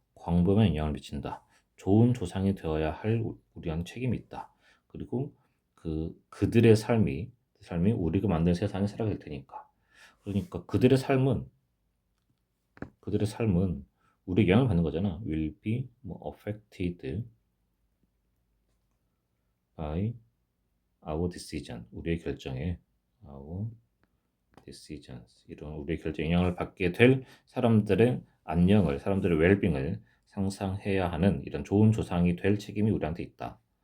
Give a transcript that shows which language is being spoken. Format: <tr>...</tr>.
<ko>광범위한 영향을 미친다. 좋은 조상이 되어야 할 우리한 책임이 있다. 그리고 그들의 삶이 삶이 우리가 만든 세상에 살아갈 테니까. 그러니까 그들의 삶은 우리에게 영향을 받는 거잖아.</ko> <en>will be</en> <ko>뭐</ko> <en>affected by our decision.</en> <ko>우리의 결정에</ko> <en>our decisions.</en> <ko>이런 우리의 결정에 영향을 받게 될 사람들의 안녕을, 사람들의 웰빙을 상상해야 하는 이런 좋은 조상이 될 책임이 우리한테 있다.</ko>